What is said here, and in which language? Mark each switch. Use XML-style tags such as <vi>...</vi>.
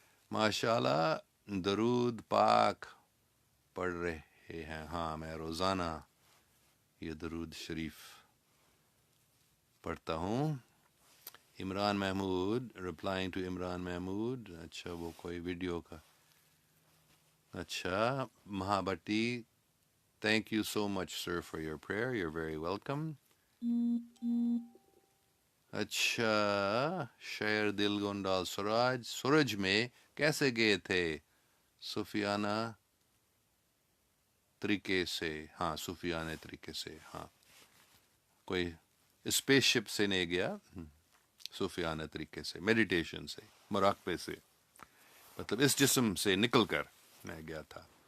<hi>माशाल्लाह, दरूद पाक पढ़ रहे हैं. हाँ, मैं रोज़ाना ये दरूद शरीफ पढ़ता हूँ. Imran Mahmood, replying to Imran Mahmood. अच्छा, वो कोई वीडियो का.</hi> <en>अच्छा, महाबटी, thank you so much, sir, for your prayer. You're very welcome.</en> <hi>अच्छा, शेर दिल गोंडाल सूरज, सूरज में कैसे गए थे? सूफियाना तरीके से. हाँ, सूफियाने तरीके से. हाँ, कोई स्पेसशिप से नहीं गया, सूफियाना तरीके से, मेडिटेशन से, मुराकबे से, मतलब इस जिस्म से निकल कर मैं गया था.</hi>